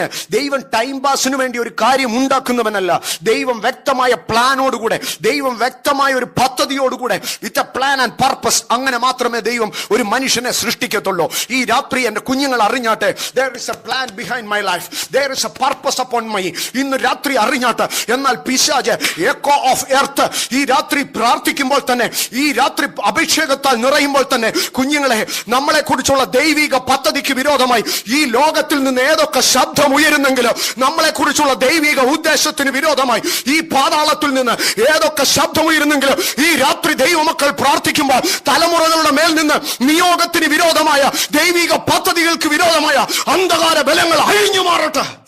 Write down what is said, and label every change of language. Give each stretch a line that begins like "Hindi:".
Malayalam: ദൈവം ടൈം പാസിന് വേണ്ടി ഒരു കാര്യം ഉണ്ടാക്കുന്നവനല്ല. ദൈവം വ്യക്തമായ പ്ലാനോടുകൂടെ, ദൈവം വ്യക്തമായ ഒരു പദ്ധതിയോടുകൂടെ,
English: with a plan and purpose,
Malayalam: അങ്ങനെ മാത്രമേ ദൈവം ഒരു മനുഷ്യനെ സൃഷ്ടിക്കത്തുള്ളൂ. ഈ രാത്രി എന്റെ കുഞ്ഞുങ്ങൾ അറിഞ്ഞാട്ടെ,
English: there is a plan behind my life, there is a purpose upon me.
Malayalam: ഇന്ന് രാത്രി അറിഞ്ഞാട്ടെ. എന്നാൽ പിശാച്,
English: echo of earth,
Malayalam: ഈ രാത്രി പ്രാർത്ഥിക്കുമ്പോൾ തന്നെ, ഈ രാത്രി അഭിഷേകത്താൽ നിറയുമ്പോൾ തന്നെ, കുഞ്ഞുങ്ങളെ, നമ്മളെ കുറിച്ചുള്ള ദൈവിക പദ്ധതിക്ക് വിരോധമായി ഈ ലോകത്തിൽ നിന്ന് ഏതൊക്കെ ശബ്ദം ഉയരുന്നെങ്കിലും, നമ്മളെ കുറിച്ചുള്ള ദൈവിക ഉദ്ദേശത്തിന് വിരോധമായി ഈ പാതാളത്തിൽ നിന്ന് ഏതൊക്കെ ശബ്ദം ഉയരുന്നെങ്കിലും, ഈ രാത്രി ദൈവമക്കൾ പ്രാർത്ഥിക്കുമ്പോൾ തലമുറകളുടെ മേൽ നിന്ന് നിയോഗത്തിന് വിരോധമായ, ദൈവിക പദ്ധതികൾക്ക് വിരോധമായ അന്ധകാര ബലങ്ങൾ അഴിഞ്ഞു മാറട്ടെ.